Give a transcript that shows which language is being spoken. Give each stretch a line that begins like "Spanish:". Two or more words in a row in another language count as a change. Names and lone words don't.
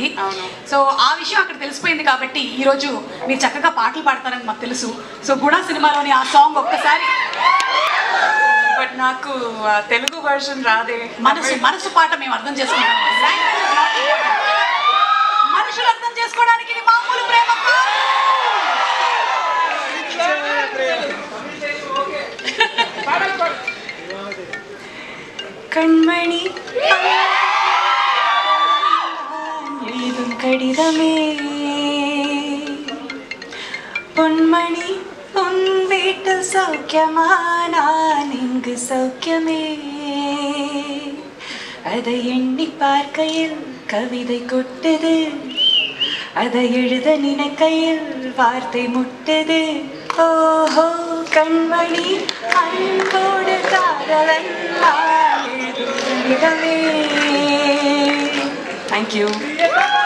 Telugu: సో ఆ విషయం అక్కడ తెలిసిపోయింది కాబట్టి ఈరోజు మీరు చక్కగా పాటలు పాడతారని మాకు తెలుసు. సో గుణ సినిమాలోని ఆ సాంగ్ ఒక్కసారి. బట్ నాకు తెలుగు వర్షన్ రాదే. మనసు పాట మేము అర్థం చేసుకుంటాం. మనుషులు అర్థం చేసుకోవడానికి ఇది మామూలు ప్రేమ.
Tamil: கண்மணி எழுதும் கடிதமே, பொன்மணி உன் வீட்டில் சௌக்கியமா, நான் இங்கு சௌக்கியமே. அதை எண்ணி பார்க்கையில் கவிதை கொட்டது, அதை எழுத நினைக்கையில் வார்த்தை முட்டது. ஓஹோ கண்மணி அன்போடு காதலன் எழுதும் கடிதமே.
English: Thank you.